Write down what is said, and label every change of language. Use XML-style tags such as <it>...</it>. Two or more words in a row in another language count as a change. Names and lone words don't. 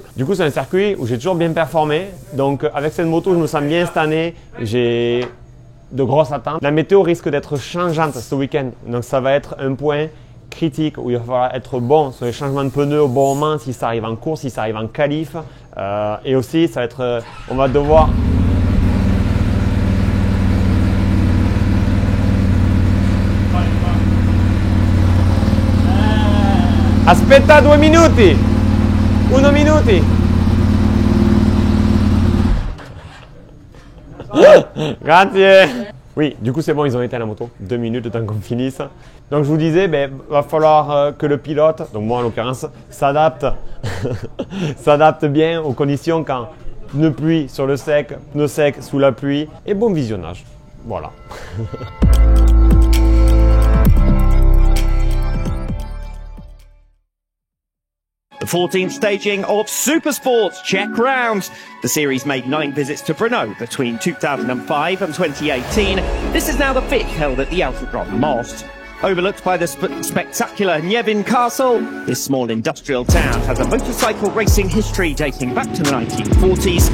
<fr>Du coup c'est un circuit où j'ai toujours bien performé. Donc avec cette moto je me sens bien cette année. J'ai de grosses attentes. La météo risque d'être changeante ce week-end. Donc ça va être un point critique où il va falloir être bon sur les changements de pneus au bon moment, si ça arrive en course, si ça arrive en qualif. Et aussi, ça va être, on va devoir...</fr> <it>Aspetta 2 minuti! 1 minuti! Grazie!</it> <fr>Oui, du coup c'est bon, ils ont été à la moto. 2 minutes le temps qu'on finisse. Donc je vous disais, va falloir que le pilote, donc moi en l'occurrence, s'adapte bien aux conditions quand pneu pluie sur le sec, pneu sec sous la pluie et bon visionnage. Voilà.</fr> <en>The 14th staging of Supersport's Czech Round. The series made 9 visits to Brno between 2005 and 2018. This is now the 5th held at the Autodrom Most. Overlooked by the spectacular Njevin Castle, this small industrial town has a motorcycle racing history dating back to the 1940s.</en>